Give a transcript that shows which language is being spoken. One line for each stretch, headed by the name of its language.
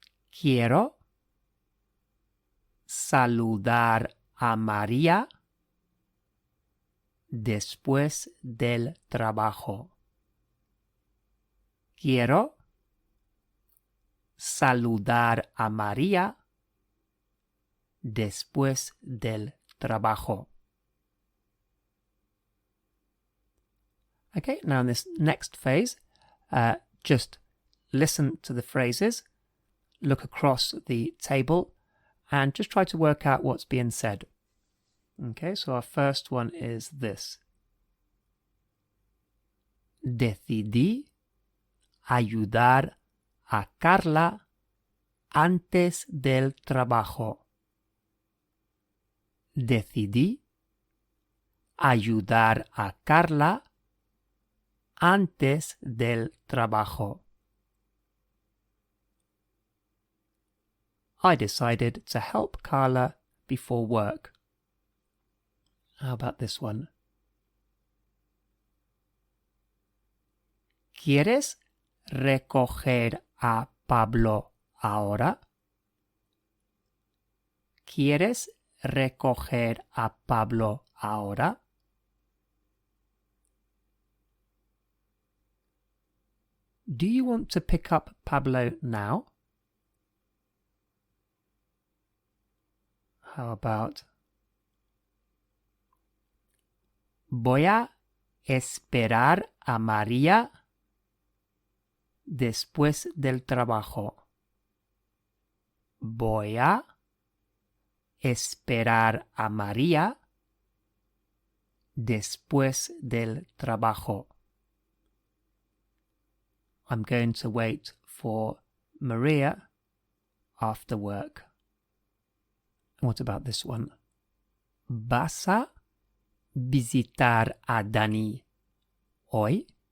Spanish: Quiero saludar a María después del trabajo. Quiero saludar a María después del trabajo.
English: Okay, now in this next phase, just listen to the phrases, look across the table, and just try to work out what's being said. Okay, so our first one is this.
Spanish: Decidí ayudar a Carla antes del trabajo. Decidí ayudar a Carla antes del trabajo.
English: I decided to help Carla before work. How about this one?
Spanish: ¿Quieres recoger a Pablo ahora? ¿Quieres recoger a Pablo ahora?
English: Do you want to pick up Pablo now? How about
Spanish: voy a esperar a María después del trabajo. Voy a esperar a María después del trabajo.
English: I'm going to wait for Maria after work. What about this one?
Spanish: ¿Vas a visitar a Dani hoy?